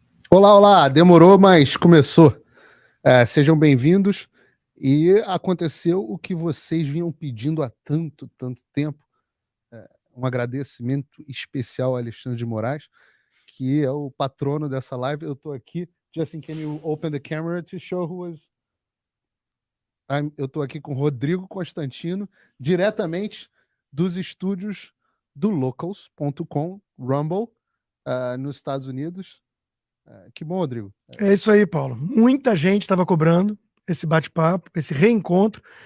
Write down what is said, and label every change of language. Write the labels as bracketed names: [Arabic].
[Portuguese] Olá, olá, demorou, mas começou. Sejam bem-vindos. E aconteceu o que vocês vinham pedindo há tanto tempo. Um agradecimento especial a Alexandre de Moraes, que é o patrono dessa live. Eu estou aqui. [English] Justin, can you open the camera to show who was... [Portuguese] Eu estou aqui com Rodrigo Constantino, diretamente dos estúdios do Locals.com, Rumble, nos Estados Unidos. Que bom, Rodrigo. É isso aí, Paulo. Muita gente estava cobrando esse bate-papo, esse reencontro.